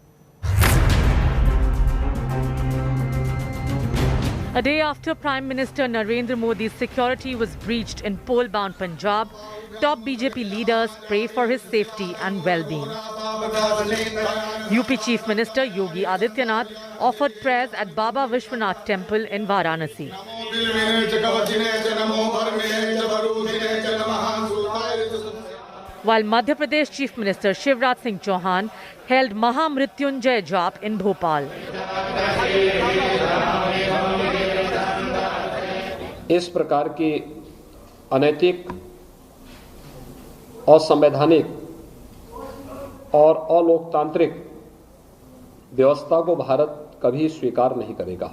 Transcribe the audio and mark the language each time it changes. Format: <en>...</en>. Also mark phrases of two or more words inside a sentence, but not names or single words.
<en>A day after Prime Minister Narendra Modi's security was breached in poll-bound Punjab, top BJP leaders pray for his safety and well-being. UP Chief Minister Yogi Adityanath offered prayers at Baba Vishwanath Temple in Varanasi. While Madhya Pradesh Chief Minister Shivraj Singh Chauhan held Mahamrityunjay Jap in Bhopal.</en> <hi>इस प्रकार की अनैतिक, असंवैधानिक और अलोकतांत्रिक व्यवस्था को भारत कभी स्वीकार नहीं करेगा।</hi>